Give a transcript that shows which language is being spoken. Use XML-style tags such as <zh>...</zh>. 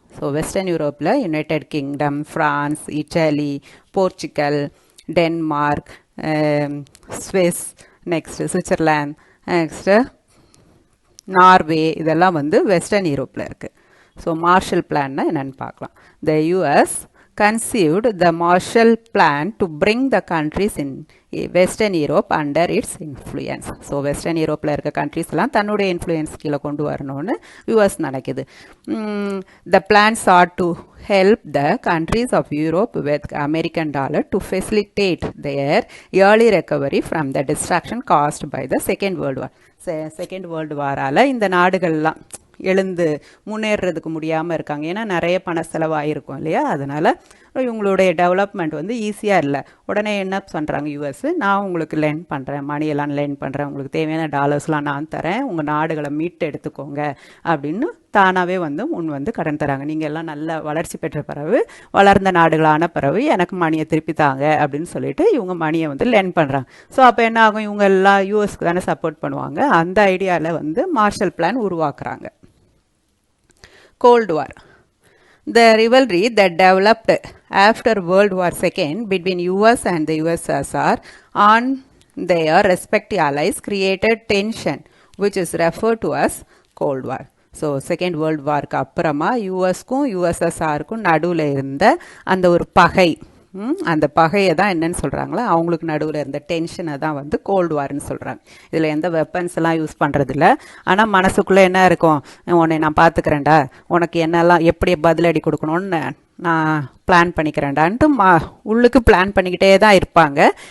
<ta>So western யூரோப்பில் United kingdom, France, Italy, Portugal, Denmark, Swiss, next Switzerland, next Norway, இதெல்லாம் வந்து western யூரோப்பில் இருக்குது. ஸோ மார்ஷல் பிளான்னா என்னென்னு பார்க்கலாம்.</ta> <en>The US conceived the Marshall Plan to bring the countries in Western Europe under its influence.</en> <ta>So western யூரோப்பில் இருக்க கண்ட்ரீஸ்லாம் தன்னுடைய influence கீழே கொண்டு வரணும்னு யூஎஸ் நினைக்குது.</ta> <en>The plan sought to help the countries of Europe with American dollar to facilitate their early recovery from the destruction caused by the Second World War.</en> <ta>Second world வாரால் இந்த நாடுகள்லாம் எழுந்து முன்னேறதுக்கு முடியாமல் இருக்காங்க. ஏன்னா நிறைய பண செலவாகிருக்கும் இல்லையா. அதனால் இவங்களுடைய டெவலப்மெண்ட் வந்து ஈஸியாக இல்லை. உடனே என்ன பண்ணுறாங்க யூஎஸ், நான் உங்களுக்கு லென் பண்ணுறேன், மணியெல்லாம் லென் பண்ணுறேன், உங்களுக்கு தேவையான டாலர்ஸ்லாம் நான் தரேன், உங்கள் நாடுகளை மீட்டு எடுத்துக்கோங்க அப்படின்னு தானாகவே வந்து முன் வந்து கடன் தராங்க. நீங்கள் எல்லாம் நல்ல வளர்ச்சி பெற்ற பிறகு, வளர்ந்த நாடுகளான பிறகு எனக்கு மணியை திருப்பி தாங்க அப்படின்னு சொல்லிட்டு இவங்க மணியை வந்து லென் பண்ணுறாங்க. ஸோ அப்போ என்ன ஆகும், இவங்க எல்லாம் யூஎஸ்க்கு தானே சப்போர்ட் பண்ணுவாங்க. அந்த ஐடியாவில் வந்து மார்ஷல் பிளான் உருவாக்குறாங்க.</ta> <en>Cold War. The rivalry that developed after World War II between US and the USSR on their respective allies created tension, which is referred to as Cold War.</en> <ta>So second world வார்க்கு அப்புறமா யூஎஸ்க்கும் யூஎஸ்எஸ்ஆருக்கும் நடுவில் இருந்த அந்த ஒரு பகை, அந்த பகையை தான் என்னன்னு சொல்கிறாங்களா, அவங்களுக்கு நடுவில் இருந்த டென்ஷனை தான் வந்து கோல்டு வார்னு சொல்கிறாங்க. இதில் எந்த வெப்பன்ஸ் எல்லாம் யூஸ் பண்ணுறதில்ல. ஆனால் மனசுக்குள்ளே என்ன இருக்கும், உன்னை நான் பார்த்துக்கிறேன்டா, உனக்கு என்னெல்லாம் எப்படி பதிலடி கொடுக்கணும்னு நான் பிளான் பண்ணிக்கிறேன்டான்ட்டு உள்ளுக்கு பிளான் பண்ணிக்கிட்டே தான் இருப்பாங்க.</ta>